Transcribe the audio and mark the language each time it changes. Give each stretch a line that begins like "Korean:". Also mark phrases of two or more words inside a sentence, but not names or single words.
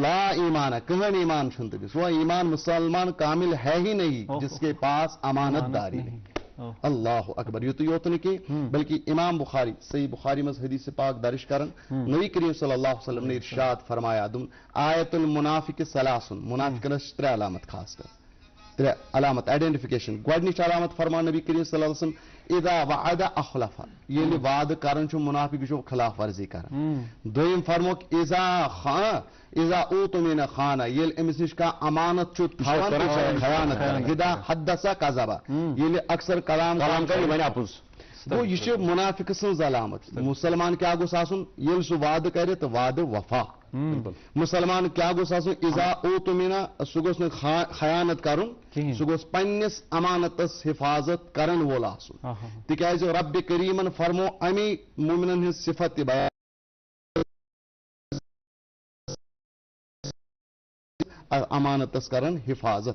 Arabic: لا ایمان
Kashmiri: کٕہٕنۍ ایمان چھُنہٕ تٔمِس
Urdu: وہ ایمان مسلمان کامل ہے ہی نہیں جس کے پاس امانت داری نہیں
Arabic: اللہ اکبر
Kashmiri: یُتُے یوت نہٕ کینٛہہ بلکہ امام بخاری صحیح بخاری منٛز حدیث پاک درج کران نبی کریم
Arabic: صلی اللہ علیہ وسلم
Urdu: نے ارشاد فرمایا
Kashmiri: دوٚپُن
Arabic: آیت المنافق ثلاثن
Kashmiri: منافقن چھِ ترٛےٚ علامت خاص کر ترٛےٚ علامت آئیڈینٹفکیشن گۄڈنِچ علامت فرماو نبی کریم
Arabic: صلی اللہ علیہ
Kashmiri: وسلم
Arabic: اذا وعد اخلف
Kashmiri: ییٚلہِ وعدٕ کران چھُ منافق یہِ چھُ خلاف ورزی کران دوٚیِم فرموکھ
Arabic: اذا اوتمن خانہ
Kashmiri: ییٚلہِ أمِس نِش کانٛہہ امانت چھُ تھاوان خیانت کران
Arabic: اذا حدث کذب
Kashmiri: ییٚلہِ اکثر کلام وَنہِ اپُز گوٚو یہِ چھِ منافق سٕنٛز علامت مُسلمان کیاہ گوٚژھ آسُن ییٚلہِ سُہ وعدٕ کرِ تہٕ وعدٕ وفا مُسلمان کیاہ گوٚژھ آسُن
Arabic: اذا اوتمنا
Kashmiri: سُہ گوٚژھ نہٕ خیانت کرُن سُہ گوٚژھ پننِس امانتس حفاظت کرن وول آسُن تِکیازِ رب کریٖمن فرمو امی مومنن ہٕنٛز صفت تہِ بیان امانتس کرن حفاظت